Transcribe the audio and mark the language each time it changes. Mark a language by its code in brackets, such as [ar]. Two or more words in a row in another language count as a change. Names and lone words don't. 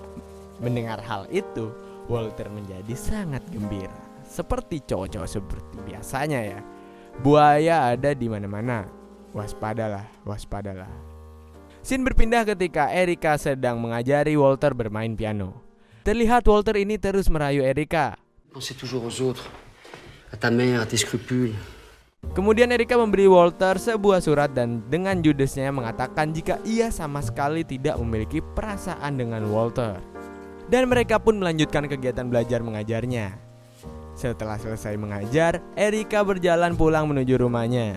[id] Mendengar hal itu, Walter menjadi sangat gembira. Seperti cowok-cowok seperti biasanya ya. Buaya ada di mana-mana. Waspadalah, waspadalah. Scene berpindah ketika Erika sedang mengajari Walter bermain piano. Terlihat Walter ini terus merayu Erika. [fr] Pensez toujours aux autres, à ta mère, à tes scrupules. [id] Kemudian Erika memberi Walter sebuah surat dan dengan judesnya mengatakan jika ia sama sekali tidak memiliki perasaan dengan Walter. Dan mereka pun melanjutkan kegiatan belajar mengajarnya. Setelah selesai mengajar, Erika berjalan pulang menuju rumahnya.